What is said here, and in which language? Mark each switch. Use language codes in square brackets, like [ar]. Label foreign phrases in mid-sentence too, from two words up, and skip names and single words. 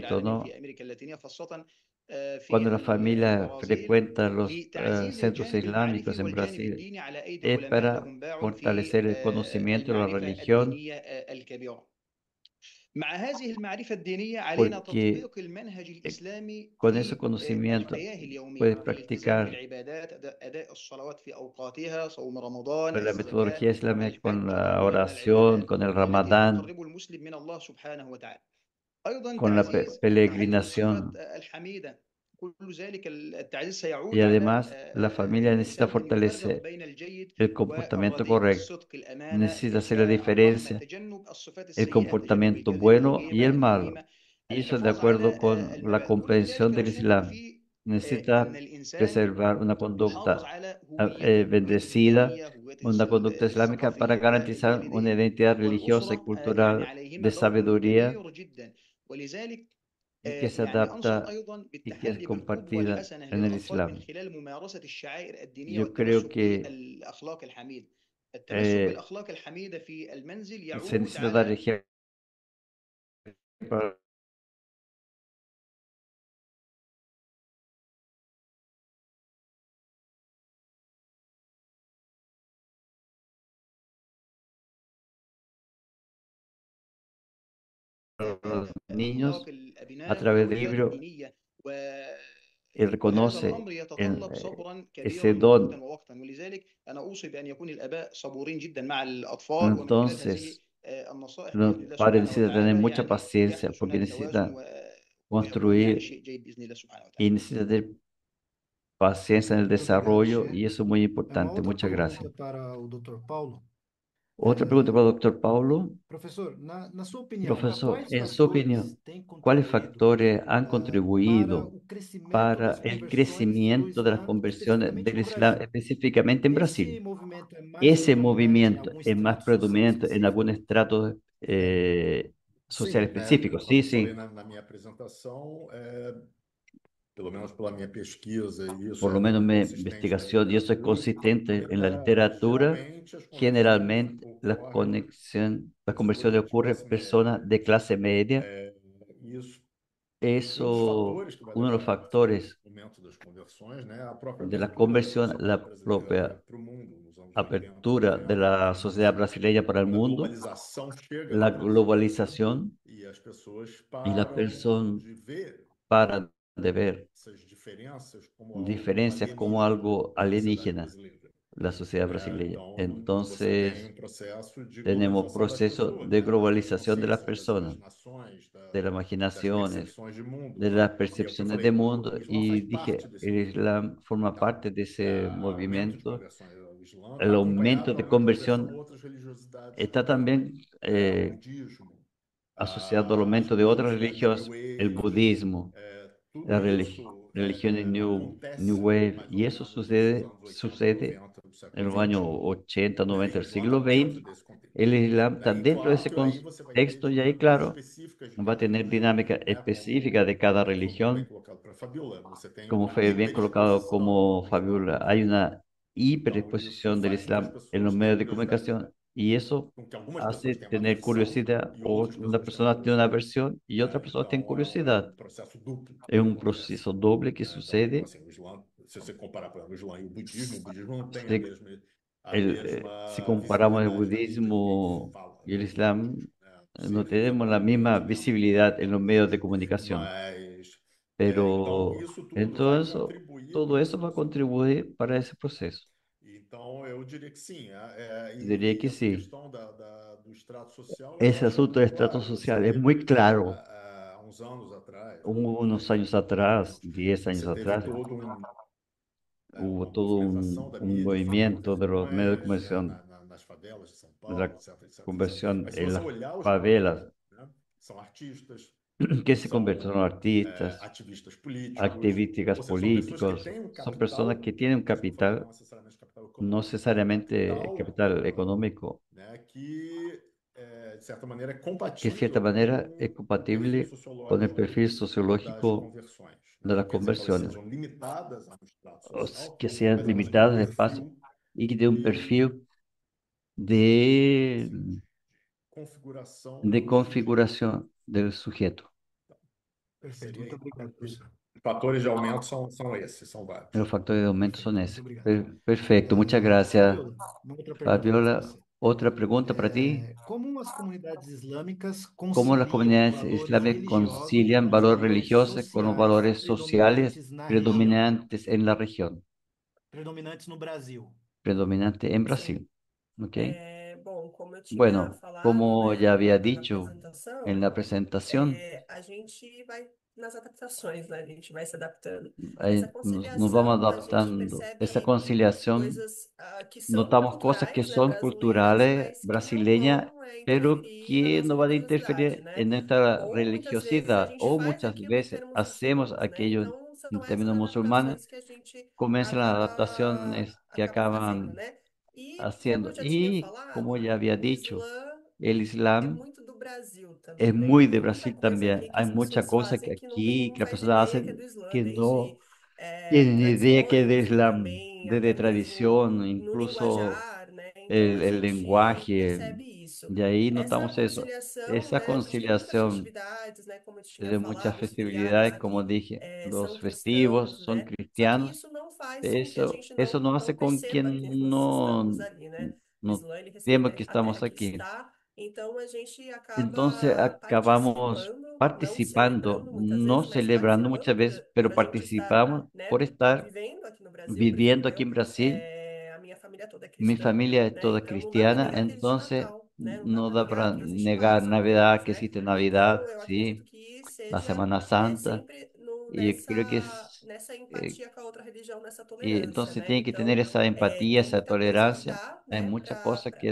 [es] correcto, [ar] العالمين [es] ¿no? [ar] في أمريكا اللاتينية خاصة [es] Cuando [ar] في [es] la familia [ar] البرازيل [es] frecuenta los [ar] لتعزيز [es] centros [ar] الجانب المعرفي [es] islámicos en [ar] والجانب [es] Brasil, [ar] الديني على أيدي [es] es [ar] علماء [es] para [ar] لهم باع في [es] fortalecer el conocimiento de la [ar] المعرفة [es] religión, [ar] الدينية الكبيرة. مع هذه المعرفة الدينية علينا [es] porque [ar] تطبيق المنهج eh, الإسلامي [es] con ese [ar] في [es] conocimiento [ar] الحياة اليومية، [es] puedes [ar] الالتزام [es] practicar [ar] بالعبادات، أداء الصلوات في أوقاتها، صوم رمضان، [es] pues, la [ar] الزكاة، [es] metodología islámica con [ar] الحج [es] la [ar] وغيرها من [es] oración, [ar] العبادات [es] con el [ar] التي [es] Ramadán, [ar] تقرب المسلم من الله سبحانه وتعالى. أيضا [es] con la [ar] تعزيز تعلم الصفات [es] peregrinación. [ar] الحميدة. كل ذلك التعزيز سيعود [es] Y [ar] على [es] además, la familia necesita [ar] الإنسان أن يفرق [es] fortalecer [ar] بين الجيد [es] el comportamiento [ar] والرديء، [es] correcto, [ar] الصدق، الأمانة، [es] necesita hacer la [ar] الإحسان، الرحمة، [es] diferencia, [ar] تجنب الصفات [es] el [ar] السيئة، تجنب [es] comportamiento [ar] الكذب، [es] bueno y [ar] الغيبة، [es] el malo. [ar] النميمة، [es] Y eso es de [ar] الحفاظ [es] acuerdo [ar] على [es] con la [ar] العبادة. كل ذلك [es] comprensión del [ar] يصب [es] Islam. [ar] في أن [es] Necesita [ar] الإنسان [es] preservar una [ar] يحافظ [es] conducta [ar] على هويته [es] bendecida, [ar] الدينية، هويته [es] una conducta islámica para [ar] الثقافية [es] garantizar una [ar] والوالدين [es] identidad religiosa y [ar] والأسرة. يعني [es] cultural [ar] عليهما [es] de [ar] دور [es] sabiduría [ar] كبير جدا. ولذلك [es] y que se [ar] يعني أنصح [es] adapta [ar] أيضا [es] y que es [ar] بالتحلي بالقدوة [es] compartida [ar] الحسنة [es] en el [ar] للأطفال من [es] Islam. [ar] خلال ممارسة الشعائر الدينية [es] Yo creo [ar] والتمسك [es] que [ar] بالأخلاق الحميدة. التمسك eh, بالأخلاق الحميدة في المنزل [es] se [ar] يعود [es] necesita dar [ar] على [es] ejemplo para los [ar] أخلاق [es] niños a [ar] الأبناء [es] través del [ar] والتربيات [es] libro [ar] الدينية [es] y [ar] وهذا [es] reconoce [ar] الأمر يتطلب صبرا [es] ese [ar] كبيرا وجهدا [es] don. [ar] ووقتا. ولذلك أنا أوصي بأن يكون الآباء صبورين جدا مع الأطفال. ومن خلال هذه [es] Entonces, [ar] النصائح [es] los [ar] بإذن الله [es] padres [ar] سبحانه [es] necesitan tener [ar] وتعالى [es] mucha [ar] يعني [es] paciencia [ar] يحدث [es] porque [ar] هناك توازن [es] necesitan [ar] ويكون يعني [es] construir [ar] شيء جيد بإذن الله سبحانه [es] y [ar] وتعالى. [es] necesitan tener paciencia en el [pt] Muito obrigado, [es] desarrollo [pt] Sheikh. [es] y eso es muy [pt] Uma [es] importante. [pt] outra [es] Muchas [pt] pergunta [es] gracias. [pt] para o Dr. Paulo. [es] Otra pregunta para el doctor Paulo. [pt] Professor, na sua opinião, [es] Profesor, [pt] quais [es] en su [pt] fatores [es] opinión, [pt] têm [es] ¿cuáles [pt] contribuído [es] factores han [pt] para [es] contribuido [pt] o crescimento [es] para [pt] das [es] el [pt] conversões do [es] crecimiento de las [pt] Islã, [es] conversiones [pt] especificamente [es] del [pt] no [es] Islam, [pt] Brasil? [es] específicamente en [pt] Esse [es] Brasil? [pt] movimento é mais [es] ¿Ese [pt] predominante em [es] movimiento [pt] algum [es] es más [pt] estrato social [es] predominante en algún [pt] específico? [es] estrato social [pt] Sim, né? [es] específico? [pt] Como [es] Sí, eu falei sí. [pt] na minha apresentação, pelo menos pela minha pesquisa, e isso [es] Por lo [pt] é [es] menos mi [pt] consistente na [es] investigación, y eso es [pt] literatura, [es] consistente en la literatura, [pt] geralmente as conversões [es] generalmente [pt] ocorrem [es] las [pt] em [es] conversiones [pt] pessoas de [es] ocurren [pt] classe [es] en [pt] média. [es] personas de clase media. [pt] Isso, um dos [es] Eso, [pt] fatores que vai [es] uno de los [pt] levar [es] factores [pt] ao aumento das conversões, né, é a própria [es] de la [pt] abertura da [es] conversión, [pt] sociedade [es] la [pt] brasileira [es] propia [pt] para o mundo nos anos 80, [es] apertura de [pt] 90, [es] la [pt] em [es] sociedad [pt] que [es] brasileña para el [pt] a [es] mundo, [pt] globalização chega no [es] la [pt] Brasil [es] globalización [pt] e as pessoas [es] y la [pt] param [es] persona [pt] de ver [es] para de ver [pt] essas diferenças como algo [es] diferencias como [pt] alienígena [es] algo [pt] na sociedade [es] alienígena [pt] brasileira, [es] la sociedad [pt] né? [es] brasileña. [pt] Então, você tem [es] Entonces, [pt] um processo de [es] tenemos [pt] globalização das [es] proceso [pt] pessoas, [es] de [pt] né? Das [es] globalización de las [pt] consciências, das [es] personas, [pt] imaginações, [es] de las [pt] das [es] imaginaciones, [pt] percepções de mundo. [es] de las [pt] E é o que eu [es] percepciones [pt] falei, [es] de mundo. [pt] o Islã faz [es] Y [pt] parte [es] dije, [pt] desse [es] el [pt] movimento. [es] Islam forma [pt] Então, [es] parte de ese [pt] aumento de [es] movimiento. [pt] conversões ao Islã está [es] El aumento [pt] acompanhado do [es] de [pt] aumento de conversão a [es] conversión [pt] outras religiosidades [es] está [pt] também, [es] también [pt] ao budismo, [es] asociado al [pt] às [es] aumento de otras [pt] religiosidades New [es] religiosas, el [pt] Age, [es] budismo, [pt] tudo [es] las [pt] isso [es] religiones New [pt] acontece [es] Wave, [pt] mais ou [es] y eso [pt] menos desde os [es] sucede, [pt] anos 80, [es] sucede [pt] 90 do [es] en [pt] século [es] los años [pt] XX, [es] 80, [pt] né? [es] 90 [pt] E o [es] del [pt] Islã está [es] siglo [pt] dentro [es] XX. [pt] desse contexto, [es] El Islam está [pt] né? E [es] dentro de [pt] claro [es] ese [pt] que aí você vai ter [es] contexto y ahí, [pt] dinâmicas [es] claro, [pt] específicas de [es] va a [pt] cada [es] tener [pt] religião, [es] dinámica [pt] né? [es] específica de cada [pt] Como bem [es] religión, [pt] colocado para a Fabiola, você tem [es] como [pt] uma [es] fue bien colocado [pt] hiperexposição [es] como [pt] ao Islã [es] Fabiola. [pt] nos [es] Hay [pt] meios de [es] una [pt] comunicação. Então, isso [es] hiperexposición del [pt] faz com que as [es] Islam en los [pt] pessoas [es] medios [pt] tenham [es] de [pt] curiosidade. [es] comunicación y eso [pt] com que algumas [es] hace [pt] pessoas têm uma [es] tener [pt] aversão [es] curiosidad, [pt] e [es] o [pt] outras [es] una [pt] pessoas têm [es] persona [pt] uma [es] tiene una [pt] aversão, [es] aversión y otra [pt] né? [es] persona tiene [pt] Então, é um [es] curiosidad. [pt] processo duplo [es] Es [pt] que [es] un [pt] acontece, [es] proceso doble que [pt] né? Então, [es] sucede. [pt] assim, o Islã, se você comparar, por exemplo, o Islã e o budismo não tem [es] Se, [pt] a [es] si [pt] mesma [es] comparamos el [pt] visibilidade na mídia, ninguém [es] budismo [pt] fala, [es] y el islam, [pt] né? [es] no [pt] Seria [es] tenemos la [pt] mais ou [es] misma [pt] menos a mesma [es] visibilidad en los [pt] coisa. [es] medios de comunicación, [pt] Mas, então, [es] pero [pt] isso tudo vai [es] entonces [pt] contribuir [es] todo [pt] para esse [es] eso va a [pt] processo. [es] contribuir para esse proceso. [pt] Então, eu diria que sim. [es] Diría [pt] E [es] que [pt] essa [es] sí. [pt] questão do extrato social, eu [es] Ese [pt] acho que é [es] asunto [pt] muito [es] de estrato [pt] claro. Você [es] social es [pt] teve, [es] muy claro. [pt] há uns anos atrás, [es] Unos años atrás, 10 años [pt] você teve [es] atrás, [pt] todo [es] hubo [pt] uma [es] todo [pt] movimentação da [es] un [pt] mídia a favor [es] movimiento [pt] das [es] de los medios de [pt] mães, [es] comunicación, [pt] nas favelas de São [es] de [pt] Paulo, [es] la [pt] etc, etc, etc. [es] conversión [pt] Mas se [es] en [pt] você [es] las [pt] olhar os nomes, [es] favelas, [pt] né, são artistas, [es] que se [pt] são [es] convirtieron en artistas, [pt] ativistas políticos, [es] activistas [pt] ou seja, são pessoas que [es] políticos, [pt] têm um [es] son personas [pt] capital, [es] que tienen un [pt] por isso que eu falei, não [es] capital, [pt] necessariamente capital [es] no [pt] econômico, mas um [es] necesariamente [pt] capital, [es] capital económico, [pt] né, que, de certa maneira, é [es] que de cierta [pt] compatível [es] manera es [pt] com o perfil [es] compatible con el [pt] sociológico [es] perfil [pt] das [es] sociológico [pt] conversões, [es] de [pt] né? [es] las [pt] Não quer dizer que elas [es] conversiones, [pt] sejam limitadas a um estrato social, [es] que sean [pt] mas elas têm um [es] limitadas de espacio [pt] perfil [es] y que de un [pt] de, [es] perfil de, [pt] de configuração [es] de [pt] do sujeito. [es] configuración del sujeto. [pt] Perfeito, [es] Seria [pt] muito [es] isso. [pt] obrigado, professor. Fatores de aumento são esses, são vários. [es] Los factores de aumento [pt] Perfeito, [es] son [pt] muito [es] esos. [pt] obrigado. [es] Perfecto, muchas gracias, Fabiola, [pt] uma outra pergunta para Fabiola. você. [es] Otra pregunta para ti. [pt] Como as comunidades islâmicas [es] ¿Cómo las [pt] conciliam [es] comunidades [pt] valores [es] islámicas [pt] religiosos [es] concilian [pt] com os [es] valores [pt] valores [es] religiosos con los [pt] sociais [es] valores sociales predominantes en la región, [pt] predominantes no Brasil? [es] predominante en [pt] Sim. [es] Brasil? ¿Ok? [pt] Bom, como eu tinha [es] Bueno, [pt] falado, [es] como [pt] né, [es] ya había [pt] na [es] dicho en [pt] apresentação, [es] la presentación, [pt] a gente vai nas adaptações, né? A gente vai se adaptando. Mas a [es] ahí nos vamos [pt] conciliação, a gente [es] adaptando. Esa [pt] percebe [es] conciliación, [pt] coisas que são [es] notamos cosas que [pt] culturais, né, [es] son [pt] brasileiras, [es] culturales [pt] mas que não [es] brasileñas, [pt] vão [es] pero [pt] interferir na [es] que [pt] nossa [es] no van a [pt] religiosidade, [es] interferir [pt] né? [es] en nuestra [pt] Ou muitas vezes a [es] religiosidad, [pt] gente [es] o [pt] faz [es] muchas [pt] aquilo em [es] veces [pt] termos [es] hacemos [pt] muçulmanos, né? [es] aquello [pt] Então [es] en [pt] são essas [es] términos musulmanes, [pt] adaptações que a gente [es] comienzan las [pt] acaba [es] adaptaciones que [pt] fazendo, [es] acaban [pt] né? E como [es] haciendo. [pt] eu já tinha [es] Y como [pt] falado, [es] ya había [pt] o [es] dicho, [pt] Islã [es] el [pt] é [es] Islam [pt] muito do Brasil [es] es [pt] também, né? [es] muy [pt] Então [es] de [pt] tem muita [es] Brasil [pt] coisa [es] también. [pt] aqui que [es] Hay [pt] as [es] muchas [pt] pessoas [es] cosas que [pt] fazem [es] aquí, que las [pt] faz [es] personas [pt] ideia que é do [es] hacen [pt] Islã, [es] que no [pt] desde [es] tienen idea que es de [pt] tradições e [es] Islam, [pt] também [es] desde [pt] até mesmo [es] tradición, [pt] no [es] incluso [pt] linguajar, né? Então a [es] el [pt] gente [es] lenguaje. [pt] percebe isso. [es] Y ahí [pt] Essa [es] notamos eso. [pt] conciliação, [es] Esa [pt] né? A gente tem muitas [es] conciliación [pt] festividades, né? Como eu tinha [es] de muchas [pt] falado, os feriados [es] festividades, como [pt] aqui [es] dije, [pt] são [es] los festivos [pt] cristãos, [es] son [pt] né? Só que [es] cristianos. [pt] isso não faz com que a [es] Eso, [pt] gente [es] eso no [pt] não [es] hace con [pt] perceba que [es] quien [pt] nós estamos [es] no, [pt] ali, né? O [es] no [pt] Islã, ele [es] tema que [pt] até [es] estamos [pt] que [es] aquí. [pt] está, então a gente [es] Entonces [pt] acaba [es] acabamos [pt] participando, não [es] participando, [pt] celebrando muitas [es] no [pt] vezes, mas [es] celebrando muchas [pt] participando [es] veces, [pt] por [es] pero [pt] a gente estar, [es] participamos [pt] né, [es] por estar [pt] vivendo aqui no Brasil, por exemplo, [es] viviendo aquí en Brasil. [pt] a minha família toda é [es] Mi [pt] cristã, [es] familia es [pt] né? [es] toda [pt] Então não dá para [es] cristiana, [pt] negar que existe [es] entonces [pt] Natal, né? Não dá [es] no [pt] para [es] da [pt] negar [es] para [pt] que existe [es] negar [pt] Páscoa para eles, [es] Navidad, que [pt] né? [es] existe [pt] Então [es] Navidad, [pt] eu acredito [es] sí, [pt] que [es] la [pt] seja [es] Semana Santa, [pt] sempre [es] y creo que es, [pt] nessa eh, empatia com a outra religião, nessa [es] y [pt] tolerância, [es] entonces [pt] né? [es] tiene que tener [pt] Então [es] esa empatía, [pt] tem [es] esa [pt] muita coisa que [es] tolerancia. [pt] dá, [es] Hay [pt] né, [es] muchas cosas que